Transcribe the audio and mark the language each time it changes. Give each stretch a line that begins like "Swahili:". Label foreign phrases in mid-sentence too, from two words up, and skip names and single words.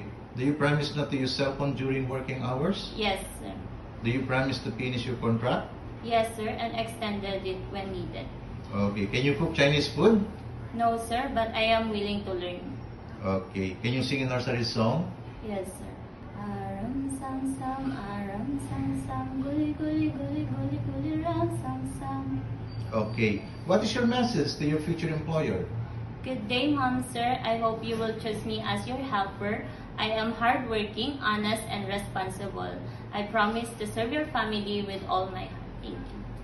English: Do you promise not to use cell phone during working hours? Yes, sir. Do you promise to finish your contract? Yes, sir, and extended it when needed. Okay. Can you cook Chinese food? No, sir, but I am willing to learn. Okay. Can you sing a nursery song? Yes, sir. Aram sam sam, guli guli guli guli guli ram sam. Okay. What is your message to your future employer? Good day, Mom, sir. I hope you will choose me as your helper. I am hardworking, honest, and responsible. I promise to serve your family with all my heart. Thank you.